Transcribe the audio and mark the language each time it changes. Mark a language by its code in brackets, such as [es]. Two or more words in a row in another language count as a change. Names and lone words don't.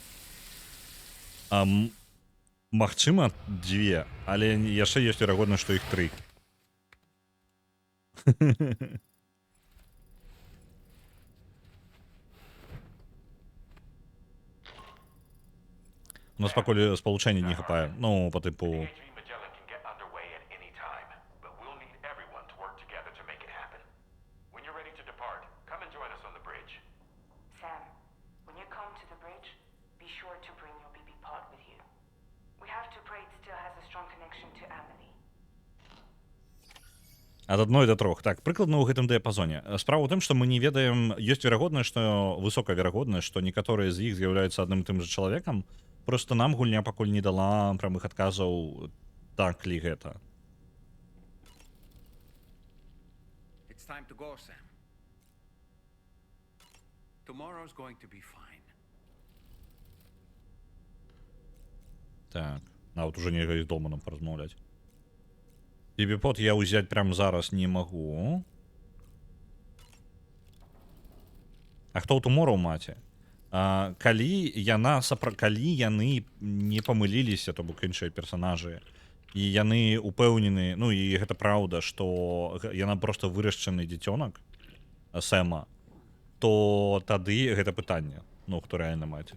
[be] Магчыма, 2, але яшчэ ёсць верагоднасць, што іх 3. У нас пакуль спалучэння не хапае. Ну, па тыпу... [en] HV Magellan can get underway at any time, but we'll need everyone to work together to make it happen. When you're ready to depart, come and join us on the bridge. Sam, when you come to the bridge, be sure to bring your BB pod with you. We have to pray it still has a strong connection to Amelie. [be] Ад 1 до 3. Так, прыкладна ў гэтым дыяпазоне. Справа ў тым, што мы не ведаем, ёсць верагоднасць, што высокая верагоднасць, што некаторыя з іх з'яўляюцца адным і тым жа чалавекам. Просто нам гульня пакуль не дала прамых адказаў, так ли гэта. [en] It's time to go, Sam. Tomorrow's going to be fine. [be] Так, нават уже нельга з Долманам паразмаўляць. Бібіпод я ўзяць прямо зараз не магу. А хто ў Tomorrow маці? Калі яны не памыліліся, то бок іншыя персанажы, і яны упэўнены, ну і гэта праўда, што яна просто вырашчаны дзіцёнак Сэма, то тады гэта пытанне, ну хто рэальна маці.